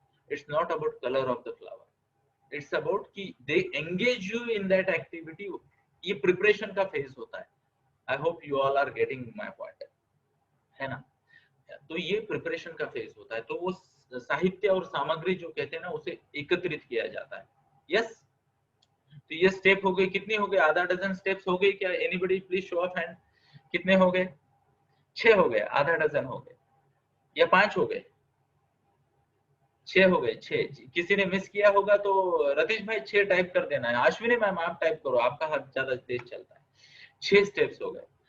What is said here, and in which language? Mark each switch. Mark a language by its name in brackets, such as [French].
[English] It's not about colour of the flower, it's about कि they engage you in that activity. [Hindi] ये preparation का phase होता है। [English] I hope you all are getting my point, [Hindi] है ना। तो ये प्रिपरेशन का फेज होता है। तो वो साहित्य और सामग्री जो कहते हैं ना, उसे एकत्रित किया जाता है। यस, तो ये स्टेप हो गए, कितने हो गए? आधा डजन स्टेप्स हो गए क्या? [English] anybody please show of hand, [Hindi] कितने हो गए? 6 हो गए, आधा डजन हो गए, या 5 हो गए? 6 हो गए, 6। किसी ने मिस किया होगा तो रतीश भाई 6 टाइप कर देना है। अश्विनी मैम आप टाइप करो, आपका हाथ ज्यादा तेज चलता है। 6 स्टेप्स हो गए।